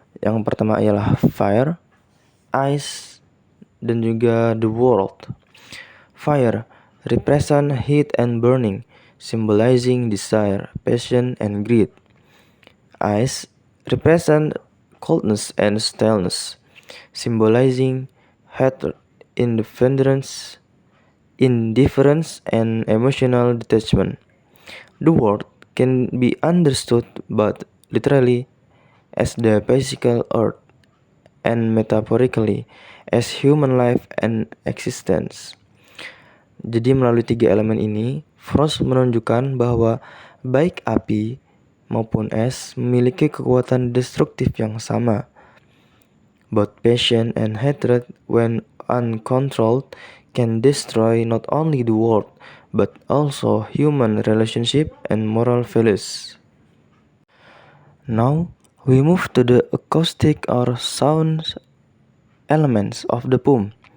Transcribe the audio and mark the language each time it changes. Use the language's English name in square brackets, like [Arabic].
[Indonesian] Yang pertama ialah fire, ice, dan juga the world. [English] Fire represent heat and burning, symbolizing desire, passion, and greed. Ice represent coldness and stillness, symbolizing hatred, indifference, and emotional detachment. The word can be understood but literally as the physical earth, and metaphorically as human life and existence. [Indonesian] Jadi melalui 3 elemen ini, Frost menunjukkan bahwa baik api maupun es memiliki kekuatan destruktif yang sama. [English] Both passion and hatred, when uncontrolled, can destroy not only the world, but also human relationship and moral values. Now, we move to the acoustic or sound elements of the poem.